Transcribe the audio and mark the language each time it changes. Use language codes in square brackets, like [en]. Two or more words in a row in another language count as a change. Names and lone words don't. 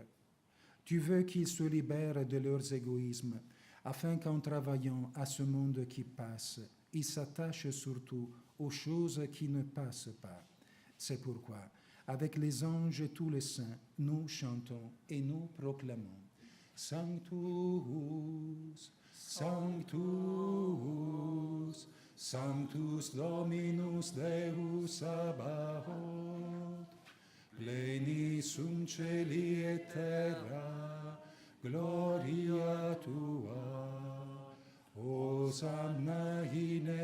[fr] Tu veux qu'ils se libèrent de leurs égoïsmes, afin qu'en travaillant à ce monde qui passe, ils s'attachent surtout aux choses qui ne passent pas. C'est pourquoi, avec les anges et tous les saints, nous chantons et nous proclamons [la] Sanctus, Sanctus, Sanctus Dominus Deus Sabaoth, pleni sum celi et terra, gloria tua, Hosanna in